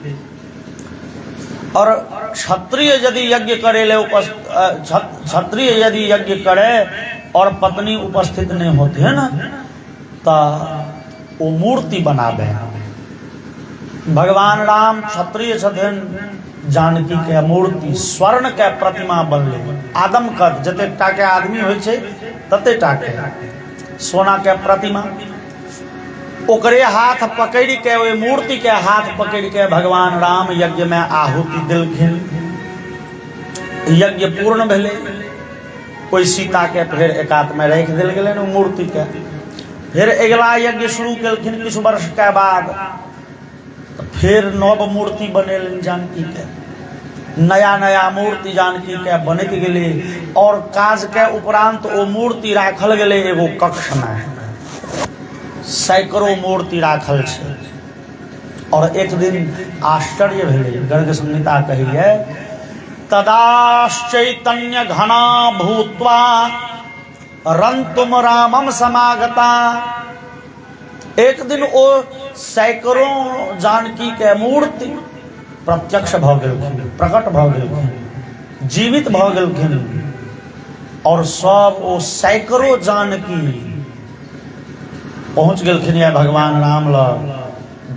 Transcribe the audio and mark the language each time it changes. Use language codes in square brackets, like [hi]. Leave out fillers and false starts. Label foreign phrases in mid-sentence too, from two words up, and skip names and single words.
[mai] और क्षत्रिय यदि यज्ञ करे ले क्षत्रिय यदि यज्ञ करे और पत्नी उपस्थित नहीं होती है ना, तो वो मूर्ति बनाबे। भगवान राम क्षत्रिय छथिन, जानकी के मूर्ति स्वर्ण के प्रतिमा बनले, आदम कद जतेटा के आदमी होइ छै ततेटा के सोना के प्रतिमा। ओकरे हाथ पकड़ के, ओहि मूर्ति के हाथ पकड़ के भगवान राम यज्ञ में आहुति दिलखिन। यज्ञ पूर्ण भेले, कोई सीता के फिर एकात में रख दिल गेलै मूर्ति के। फिर अगला यज्ञ शुरू केलखिन किछु वर्ष के बाद, फिर नव मूर्ति बनेलनि जानकी के। नया नया मूर्ति जानकी के बनत गेले और काज के उपरांत ओ मूर्ति राखल गेले एगो कक्ष में। सैकड़ों मूर्ति राखल छे और एक दिन आश्चर्य भेले। [sa] गर्ग संहिता कहिए तदाश्चैतन्य घना भूत्वा रंतुम रामम समागता। [mai] एक दिन ओ सैकड़ों जानकी के मूर्ति प्रत्यक्ष भ गेलखिन, प्रकट भ गेलखिन, जीवित भ गेलखिन और सब ओ सैकड़ों जानकी पहुंच गेलखिन है भगवान राम ल।